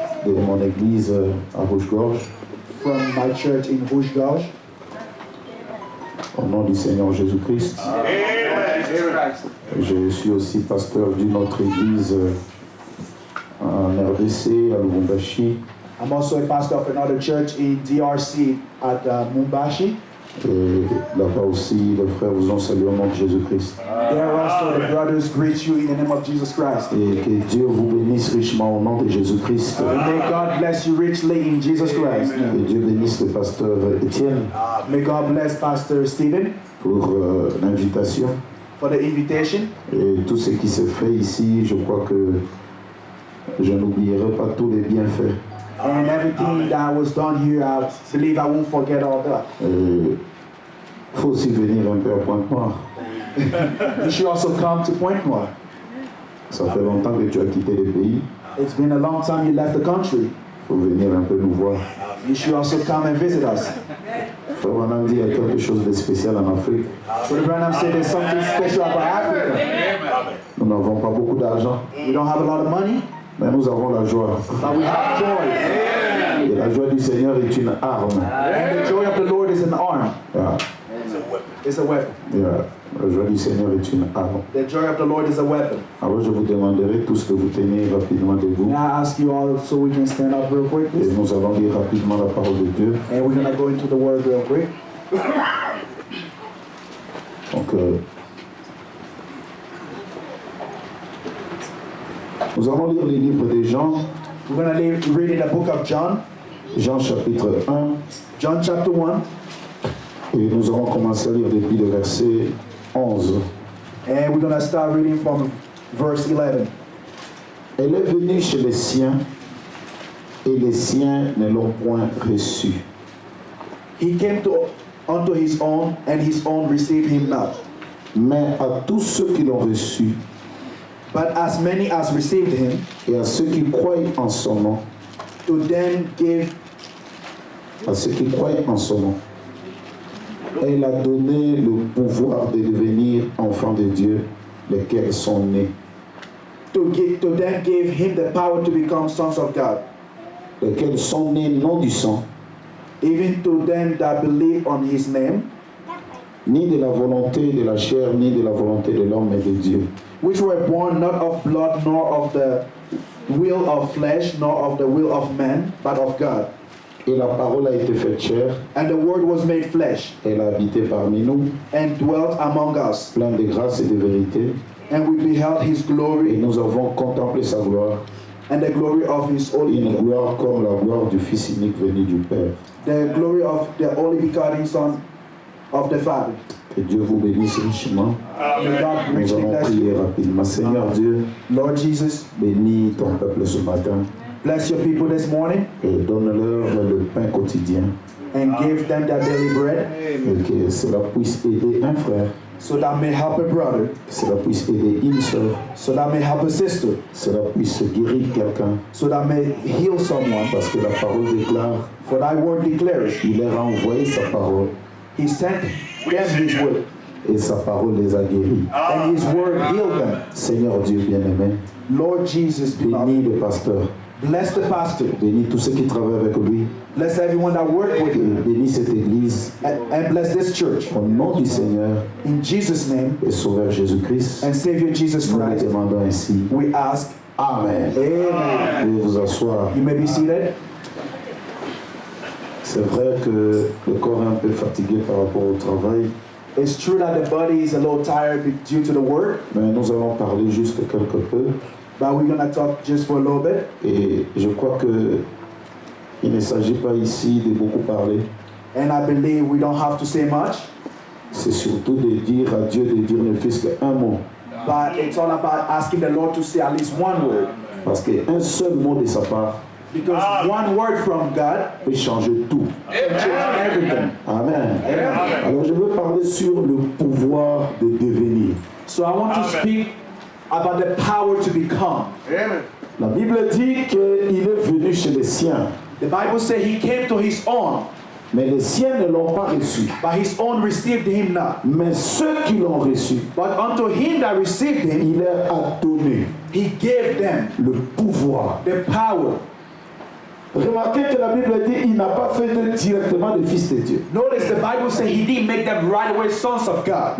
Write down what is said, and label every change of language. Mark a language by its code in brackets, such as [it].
[fr] de mon église à Rouge-Gorge. [en] From my church in Rouge-Gorge. [fr] Au nom du Seigneur Jésus-Christ. Amen. Je suis aussi pasteur d'une autre église en RDC, à Lubumbashi. [en] I'm also a pastor of another church in DRC at Mumbashi. [fr] Et là-bas aussi, les frères vous ont salué au nom de Jésus-Christ. [en] There also the brothers greet you in the name of Jesus Christ. [fr] Et que Dieu vous bénisse richement au nom de Jésus-Christ. [en] May God bless you richly in Jesus Christ. [fr] Que Dieu bénisse le pasteur Étienne. [en] May God bless Pastor Stephen [fr] pour l'invitation. [en] For the invitation. [fr] Et tout ce qui se fait ici, je crois que je n'oublierai pas tous les bienfaits. [en] And everything that was done here, I believe I won't forget all that. [fr] Il faut aussi venir un peu à Pointe-Noire. [en] You should also come to Pointe-Noire. [fr] Ça fait longtemps que tu as quitté le pays. [en] It's been a long time you left the country. [fr] Il faut venir un peu nous voir. [en] You should also come and visit us. [fr] Frère Branham dit qu'il y a quelque chose de spécial en Afrique. [en] Brother Branham said there's something special about Africa. [fr] Nous n'avons pas beaucoup d'argent. [en] We don't have a lot of money. [fr] Mais nous avons la joie. [en] But we have joy. [fr] Et la joie du Seigneur est une arme. [en] And the joy of the Lord is an arm. Yeah. It's a weapon. Yeah. [fr] La joie du Seigneur est une arme. [en] The joy of the Lord is a weapon. [fr] Alors je vous demanderai tous de vous tenir rapidement debout. [en] May I ask you all so we can stand up real quick, [fr] Et [en] please? [fr] nous allons lire rapidement la parole de Dieu. [en] And we're going to go into the word real quick. [fr] Donc, nous allons lire les livres de Jean. [en] We're going to read in the book of John. [fr] Jean chapitre 1. [en] John chapter 1. [fr] Et nous allons commencer à lire depuis le verset 11. [en] And we're going to start reading from verse 11. [fr] Elle est venue chez les siens, et les siens ne l'ont point reçu. [en] He came unto his own, and his own received him not. [fr] Mais à tous ceux qui l'ont reçu, [en] But as many as received him, [fr] et à ceux qui croient en son nom, [en] to them gave, [fr] à ceux qui croient en son nom, elle a donné le pouvoir de devenir enfants de Dieu, lesquels sont nés. [en] to them gave him the power to become sons of God, [fr] Lesquels sont nés non du sang, [en] even to them that believe on his name, [fr] ni de la volonté de la chair, ni de la volonté de l'homme, mais de Dieu. [en] which were born not of blood, nor of the will of flesh, nor of the will of man, but of God. [fr] Et la parole a été faite chair, [en] And the word was made flesh, [fr] elle a habité parmi nous, [en] and dwelt among us, [fr] plein de grâce et de vérité, [en] and we beheld his [fr] et [en] glory, [fr] nous avons contemplé sa gloire, [en] and the glory of his only, [fr] une gloire comme la gloire du Fils unique venu du Père. [en] the glory of the only begotten Son of the Father. [fr] Que Dieu vous bénisse richement. [en] May God [fr] Nous [en] richly [fr] allons [en] bless you. [fr] prier rapidement. Seigneur Dieu, [en] Lord Jesus, [fr] bénis ton peuple ce matin [en] bless your people this morning, [fr] et donne-leur le pain quotidien. [en] and give them their daily bread, [fr] Et que cela puisse aider un frère [en] so that may help a brother, [fr] que cela puisse aider une sœur, [en] so that may help a sister, [fr] que cela puisse guérir quelqu'un, [en] so that may heal someone. [fr] parce que la parole déclare, [en] For thy word declares, [fr] il leur a envoyé sa parole [en] he sent them his word, [fr] et sa parole les a guéris. [en] and his word healed them. [fr] Seigneur Dieu bien-aimé, [en] Lord Jesus, beloved, [fr] bénis le pasteur, [en] bless the pastor, [fr] bénis tous ceux qui travaillent avec lui, [en] bless everyone that worked with [fr] et [en] him, [fr] bénis cette église, [en] and bless this church. [fr] au nom du Seigneur [en] In Jesus' name, [fr] et Sauveur Jésus-Christ, [en] and Savior Jesus [fr] nous le [en] Christ, [fr] demandons ainsi. [en] we ask, [fr] Amen. [en] amen. [fr] Vous pouvez vous asseoir. [en] You may be seated. [fr] C'est vrai que le corps est un peu fatigué par rapport au travail, [en] It's true that the body is a little tired due to the work, [fr] mais nous allons parler juste quelque peu. [en] but we're going to talk just for a little bit. [fr] Et je crois que il ne s'agit pas ici de beaucoup parler. [en] And I believe we don't have to say much, [fr] C'est surtout de dire à Dieu de dire ne fût-ce qu'un mot. [en] but it's all about asking the Lord to say at least one word. [fr] Parce qu'un seul mot de sa part [en] Because one word from God [fr] peut changer tout. [en] can change everything. [fr] Amen. Alors je veux parler sur le pouvoir de devenir. [en] So I want to speak about the power to become. [fr] La Bible dit qu'il est venu chez les siens, [en] The Bible says he came to his own, [fr] mais les siens ne l'ont pas reçu. [en] but his own received him not. [fr] Mais ceux qui l'ont reçu, [en] But unto him that received him, [fr] il leur a donné [en] he gave them [fr] le pouvoir. [en] the power. [fr] Remarquez que la Bible dit il n'a pas fait d'eux directement des fils de Dieu. [en] Notice the Bible says he didn't make them right away sons of God.